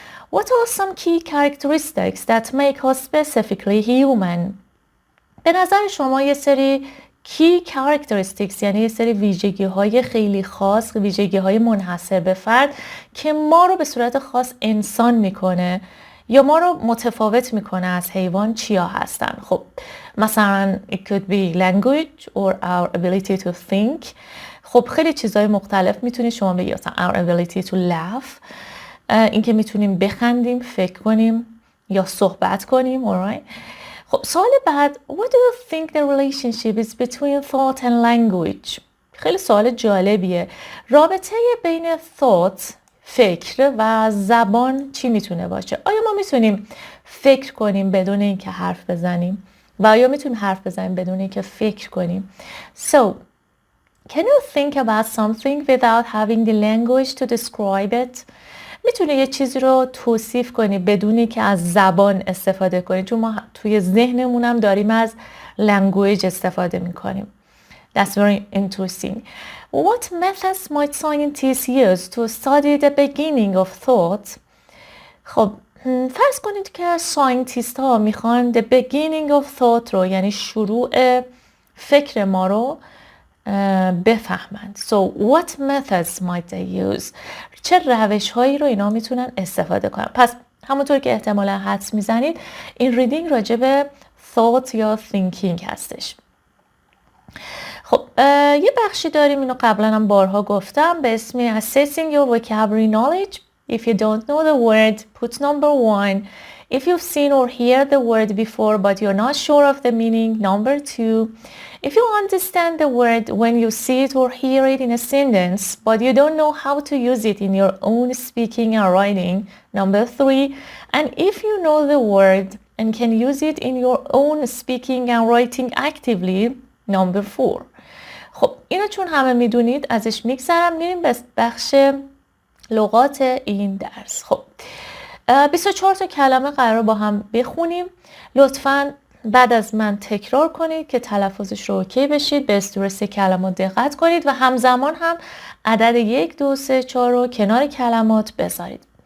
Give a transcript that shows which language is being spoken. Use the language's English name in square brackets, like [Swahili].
[English] What are some key characteristics that make us specifically human؟ [Persian] به نظر شما یه سری key characteristics یعنی یه سری ویژگی های خیلی خاص، ویژگی های منحصر به فرد که ما رو به صورت خاص انسان میکنه یا ما رو متفاوت میکنه از حیوان چیا هستن؟ خب مثلا [English] it could be language or our ability to think. [Persian] خب خیلی چیزهای مختلف میتونید شما بگید، مثلا [English] our ability to laugh، [Persian] اینکه میتونیم بخندیم، فکر کنیم یا صحبت کنیم. alright. خب سوال بعد [English] What do you think the relationship is between thought and language؟ [Persian] خیلی سوال جالبیه. رابطه بین thought فکر و زبان چی میتونه باشه؟ آیا ما میتونیم فکر کنیم بدون اینکه حرف بزنیم و آیا میتونیم حرف بزنیم بدون اینکه فکر کنیم؟ [English] So can you think about something without having the language to describe it؟ [Persian] میتونه یه چیزی رو توصیف کنی بدون اینکه از زبان استفاده کنی، چون ما توی ذهنمون هم داریم از لنگویج استفاده میکنیم. [English] That's very interesting. What methods might scientists use to study the beginning of thought؟ [Persian] خب فرض کنید که ساینتیست ها میخوان [English] the beginning of thought [Persian] رو یعنی شروع فکر ما رو بفهمند. [English] So what methods might they use؟ [Persian] چه روش هایی رو اینا میتونن استفاده کنن؟ پس همونطور که احتمالا حدس میزنید این ریدینگ راجع به thought یا thinking هستش. خب یه بخشی داریم، اینو قبلا هم بارها گفتم، به اسم [English] Assessing your vocabulary knowledge. If you don't know the word, put number 1. If you've seen or heard the word before but you're not sure of the meaning, number 2. If you understand the word when you see it or hear it in a sentence but you don't know how to use it in your own speaking and writing, number 3. And if you know the word and can use it in your own speaking and writing actively, number 4. [Persian] خب اینو چون همه میدونید ازش میگذرم، میریم به بخش لغات این درس. خب 24 تا کلمه قرار با هم بخونیم. لطفاً بعد از من تکرار کنید که تلفظش رو اوکی بشید. به استرس کلمات دقت کنید و همزمان هم عدد 1 2 3 4 رو کنار کلمات بذارید.